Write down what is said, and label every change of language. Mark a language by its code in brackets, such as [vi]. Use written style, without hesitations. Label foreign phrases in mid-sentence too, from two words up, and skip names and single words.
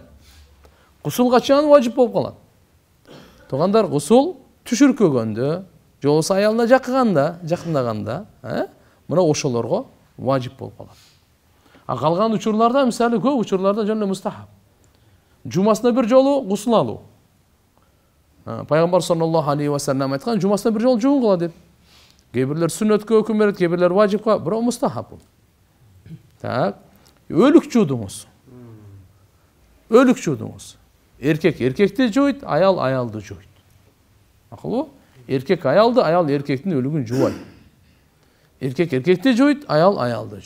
[ky] Гусул качан важип болуп калат? Тугандар, гусул түшүркөгөндө, же болбосо аялына жакындаганда, мына ошолорго важип болуп калат. Калган учурларда, мисалы, көп учурларда жөн эле мустахаб. Жумасына бир жолу гусул алуу. Пайгамбар [ar] صلى الله عليه وسلم [ky] айткан, жумасына бир жолу жуун кыла деп. Кээ бирлер сүннөткө өкүм берет, кээ бирлер важипка, бирок мустахаб бул. Так, өлүк жуудуңуз. Өлүк жуудуңуз. Эркек эркекти жуйт, аял аялды жуйт. Макулбу? Эркек аялды, аял эркектин өлүгүн жуубайт. Эркек эркекти жуйт, аял аялды жуйт.